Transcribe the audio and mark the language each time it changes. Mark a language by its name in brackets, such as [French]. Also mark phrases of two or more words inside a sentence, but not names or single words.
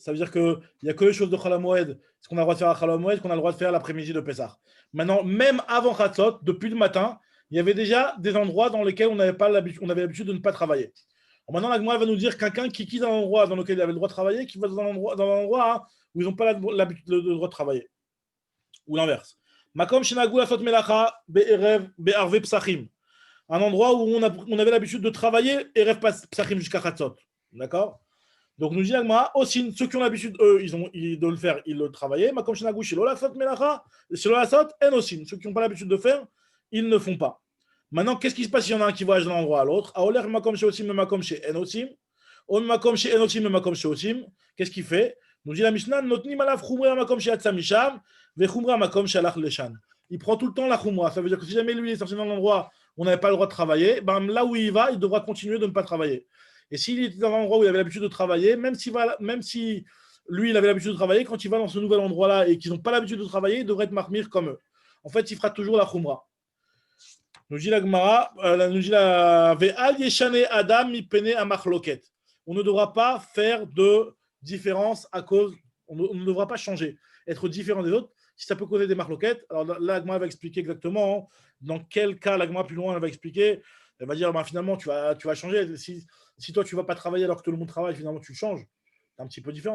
[French] Ça veut dire qu'il n'y a que les choses de Chol HaMoed, ce qu'on a le droit de faire à Chol HaMoed, qu'on a le droit de faire l'après-midi de Pessah. Maintenant, même avant Chatzot, depuis le matin, il y avait déjà des endroits dans lesquels on avait l'habitude de ne pas travailler. Alors maintenant, la Gemara va nous dire quelqu'un qui quitte un endroit dans lequel il avait le droit de travailler, qui va dans un endroit où ils n'ont pas l'habitude le droit de travailler. Ou l'inverse. [Hebrew] מקום שנהגו עשות מלאכה בערב בערבי פסחים. [French] Un endroit où on avait l'habitude de travailler [Hebrew] ערב פסחים [French] jusqu'à Chatzot. D'accord? Donc nous dit la Gemara, aussi ceux qui ont l'habitude, eux, de le faire, ils le travaillaient. [Hebrew] מקום שנהגו שלא עשות מלאכה, שלא עשות אין עושים. [French] Ceux qui n'ont pas l'habitude de faire, ils ne font pas. Maintenant, qu'est-ce qui se passe s'il y en a un qui voyage d'un endroit à l'autre? Qu'est-ce qu'il fait? Nous dit la Mishnah, il prend tout le temps la khumra. Ça veut dire que si jamais lui est sorti dans un endroit où on n'avait pas le droit de travailler, ben là où il va, il devra continuer de ne pas travailler. Et s'il était dans un endroit où il avait l'habitude de travailler, même si lui il avait l'habitude de travailler, quand il va dans ce nouvel endroit-là et qu'ils n'ont pas l'habitude de travailler, il devrait être marmir comme eux. En fait, il fera toujours la khumra. Nous dit la Gemara, nous dit la [Hebrew] ואל ישנה אדם מפני המחלוקת. [French] On ne devra pas faire de différence à cause, on ne devra pas changer, être différent des autres, si ça peut causer des machloket. Alors là, la Gemara va expliquer exactement dans quel cas, la Gemara plus loin, elle va expliquer, elle va dire, finalement, tu vas changer. Si toi, tu ne vas pas travailler alors que tout le monde travaille, finalement, tu changes. C'est un petit peu différent.